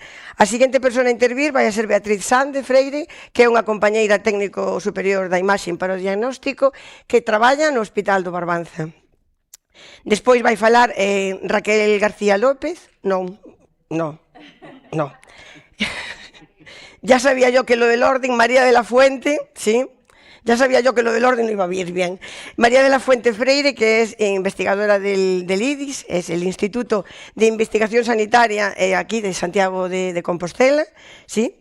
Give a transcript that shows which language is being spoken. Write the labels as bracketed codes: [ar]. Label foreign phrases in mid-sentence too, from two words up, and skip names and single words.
[gl] A seguinte persona a intervir vai a ser Beatriz Sande Freire, que é unha compañeira técnico superior da imaxe para o diagnóstico, que traballa no Hospital do Barbanza. Despois vai falar Raquel García López. Non. [es] Ya sabía yo que lo del orden, María de la Fuente, sí. Ya sabía yo que lo del orden no iba a ir bien. María de la Fuente Freire, que es investigadora del IDIS, es el Instituto de Investigación Sanitaria aquí de Santiago de Compostela, ¿sí?